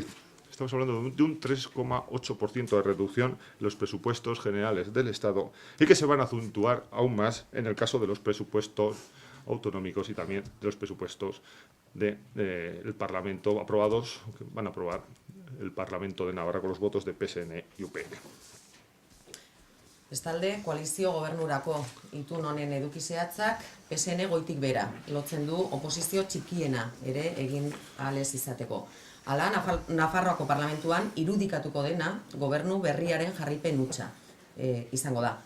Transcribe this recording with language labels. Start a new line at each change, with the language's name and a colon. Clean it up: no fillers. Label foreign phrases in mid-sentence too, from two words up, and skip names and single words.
Spanish: Estamos hablando de un 3,8% de reducción en los presupuestos generales del Estado y que se van a acentuar aún más en el caso de los presupuestos autonómicos y también de los presupuestos del Parlamento aprobados, que van a aprobar el Parlamento de Navarra con los votos de PSN y UPN.
Basque: Bestalde, koalizio gobernurako itun honen eduki zehatzak PSN goitik bera lotzen du oposizio txikiena ere egin ahal ez izateko. Hala, Nafarroako parlamentuan irudikatuko dena gobernu berriaren jarraipen hutsa izango da.